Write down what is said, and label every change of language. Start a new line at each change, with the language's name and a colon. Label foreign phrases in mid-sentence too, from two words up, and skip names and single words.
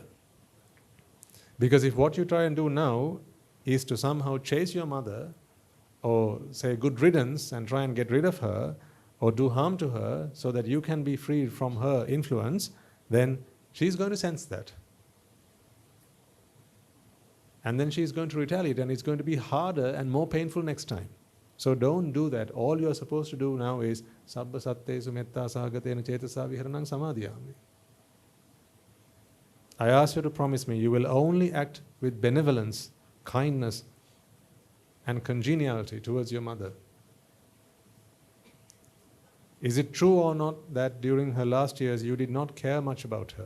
English: Because if what you try and do now is to somehow chase your mother, or say good riddance and try and get rid of her, or do harm to her so that you can be freed from her influence, then she's going to sense that. And then she's going to retaliate, and it's going to be harder and more painful next time. So don't do that. All you're supposed to do now is
Pali: sabba sattesu metta sahagatena cetasa viharanang samadhiyami.
English: I ask you to promise me you will only act with benevolence, kindness, and congeniality towards your mother. Is it true or not that during her last years you did not care much about her?